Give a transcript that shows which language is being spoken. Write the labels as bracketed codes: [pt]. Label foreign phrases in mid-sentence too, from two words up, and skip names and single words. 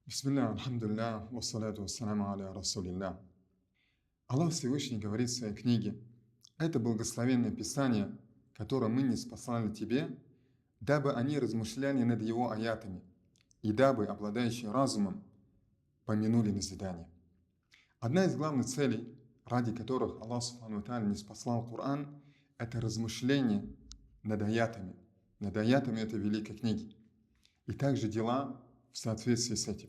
[ar] بسم الله، الحمد لله، والصلاة والسلام على رسول الله. [ru] Аллах Всевышний говорит в своей книге: «Это благословенное Писание, которое мы ниспослали тебе, дабы они размышляли над его аятами, и дабы, обладающие разумом, помянули назидание». Одна из главных целей, ради которых Аллах [ar] سبحانه وتعالى [ru] ниспослал Коран, это размышление над аятами этой великой книги, и также дела в соответствии с этим.